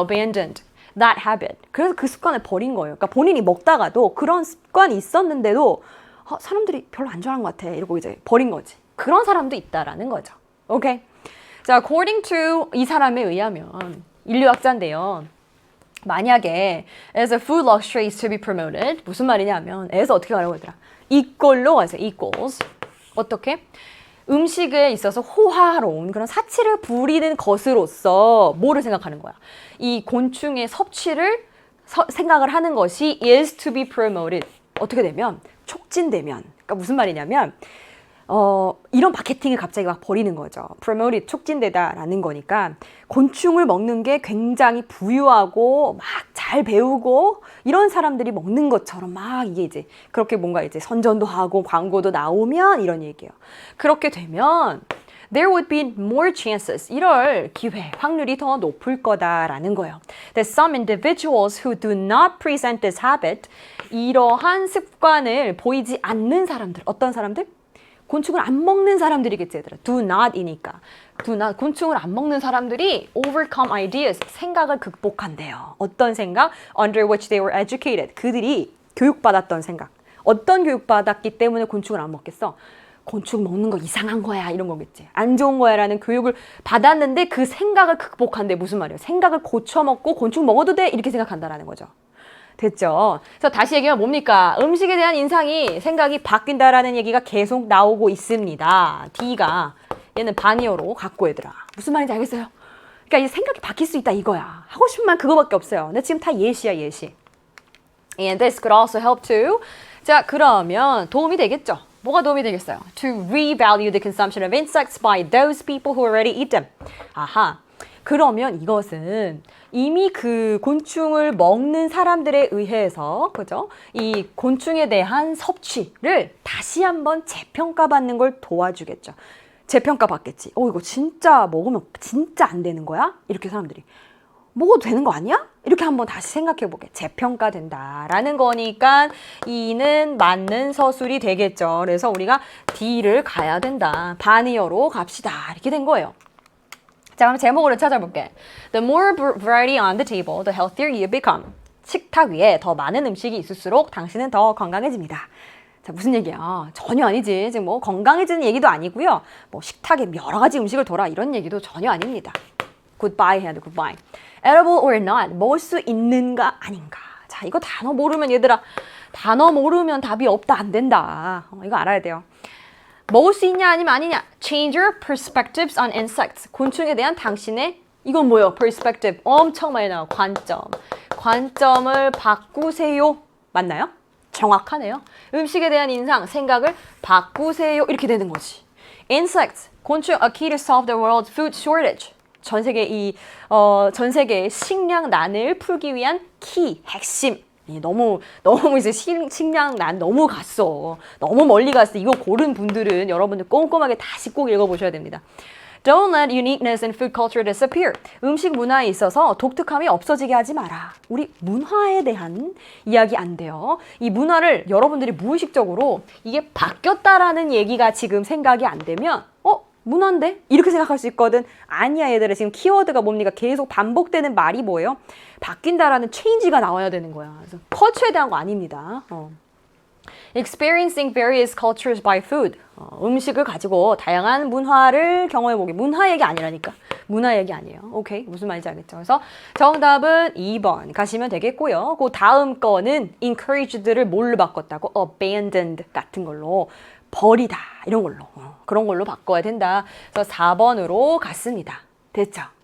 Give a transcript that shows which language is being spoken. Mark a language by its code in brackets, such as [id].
[en] abandoned. that habit. [ko] 그래서 그 습관을 버린 거예요. 그러니까 본인이 먹다가도 그런 습관이 있었는데도 사람들이 별로 안 좋아하는 것 같아. 이러고 이제 버린 거지. 그런 사람도 있다라는 거죠. 오케이. 자, [en] according to [ko] 이 사람에 의하면 인류학자인데요. 만약에 [en] as a food luxury is to be promoted [ko] 무슨 말이냐면 [en] as [ko] 어떻게 가려고 하더라? equal로 가세요. [en] equals. [ko] 어떻게? 음식에 있어서 호화로운 그런 사치를 부리는 것으로서 뭐를 생각하는 거야? 이 곤충의 섭취를 생각을 하는 것이 [en] is to be promoted. [ko] 어떻게 되면? 촉진되면. 그러니까 무슨 말이냐면 이런 마케팅을 갑자기 막 벌이는 거죠. promoted, 촉진되다라는 거니까 곤충을 먹는 게 굉장히 부유하고 막 잘 배우고 이런 사람들이 먹는 것처럼 막 이게 이제 그렇게 뭔가 이제 선전도 하고 광고도 나오면 이런 얘기예요. 그렇게 되면 [en] there would be more chances. [ko] 이럴 기회, 확률이 더 높을 거다라는 거예요. [en] That some individuals who do not present this habit, [ko] 이러한 습관을 보이지 않는 사람들, 어떤 사람들? 곤충을 안 먹는 사람들이겠지, 얘들아. [en] do not [ko] 이니까. do not, 곤충을 안 먹는 사람들이 [en] overcome ideas, [ko] 생각을 극복한대요. 어떤 생각? [en] under which they were educated. [ko] 그들이 교육받았던 생각. 어떤 교육받았기 때문에 곤충을 안 먹겠어? 곤충 먹는 거 이상한 거야 이런 거겠지. 안 좋은 거야 라는 교육을 받았는데 그 생각을 극복한대. 무슨 말이에요? 생각을 고쳐먹고 곤충 먹어도 돼? 이렇게 생각한다라는 거죠. 됐죠? 그래서 다시 얘기하면 뭡니까? 음식에 대한 인상이 생각이 바뀐다라는 얘기가 계속 나오고 있습니다. D가 얘는 반이어로 갖고 얘들아. 무슨 말인지 알겠어요? 그러니까 이 생각이 바뀔 수 있다 이거야. 하고 싶은 말 그거밖에 없어요. 근데 지금 다 예시야 예시. [en] And this could also help to. [ko] 자, 그러면 도움이 되겠죠? 뭐가 도움이 되겠어요? [en] To revalue the consumption of insects by those people who already eat them. [ko] 아하. 그러면 이것은 이미 그 곤충을 먹는 사람들에 의해서, 그죠? 이 곤충에 대한 섭취를 다시 한번 재평가받는 걸 도와주겠죠. 재평가 받겠지. 이거 진짜 먹으면 진짜 안 되는 거야? 이렇게 사람들이. 먹어도 되는 거 아니야? 이렇게 한번 다시 생각해보게. 재평가된다라는 거니까 E는 맞는 서술이 되겠죠. 그래서 우리가 D를 가야 된다. 반이어로 갑시다. 이렇게 된 거예요. 자, 그럼 제목으로 찾아볼게. [en] The more variety on the table, the healthier you become. [ko] 식탁 위에 더 많은 음식이 있을수록 당신은 더 건강해집니다. 자, 무슨 얘기야? 전혀 아니지. 지금 뭐 건강해지는 얘기도 아니고요. 뭐 식탁에 여러 가지 음식을 둬라 이런 얘기도 전혀 아닙니다. Goodbye 해야 돼, goodbye. [en] Edible or not, [ko] 먹을 수 있는가 아닌가. 자, 이거 단어 모르면 얘들아, 단어 모르면 답이 없다 안 된다. 이거 알아야 돼요. 먹을 수 있냐 아니면 아니냐. [en] Change your perspectives on insects. [ko] 곤충에 대한 당신의 이건 뭐예요? perspective. 엄청 많이 나와. 관점. 관점을 바꾸세요. 맞나요? 정확하네요. 음식에 대한 인상, 생각을 바꾸세요. 이렇게 되는 거지. Insects. [en] 곤충, a key to solve the world's food shortage. [ko] 전 세계 전 세계의 식량난을 풀기 위한 키, 핵심. 너무 이제 식량난 너무 갔어. 너무 멀리 갔어. 이거 고른 분들은 여러분들 꼼꼼하게 다시 꼭 읽어보셔야 됩니다. [en] Don't let uniqueness in food culture disappear. [ko] 음식 문화에 있어서 독특함이 없어지게 하지 마라. 우리 문화에 대한 이야기 안 돼요. 이 문화를 여러분들이 무의식적으로 이게 바뀌었다라는 얘기가 지금 생각이 안 되면 문화인데? 이렇게 생각할 수 있거든. 아니야 얘들아. 지금 키워드가 뭡니까? 계속 반복되는 말이 뭐예요? 바뀐다라는 change가 나와야 되는 거야. 그래서 컬처에 대한 거 아닙니다. [en] Experiencing various cultures by food. [ko] 음식을 가지고 다양한 문화를 경험해보기. 문화 얘기 아니라니까. 문화 얘기 아니에요. 오케이? 무슨 말인지 알겠죠? 그래서 정답은 2번 가시면 되겠고요. 그 다음 거는 encouraged를 뭘로 바꿨다고? abandoned 같은 걸로. 버리다 이런 걸로 그런 걸로 바꿔야 된다. 그래서 4번으로 갔습니다. 됐죠?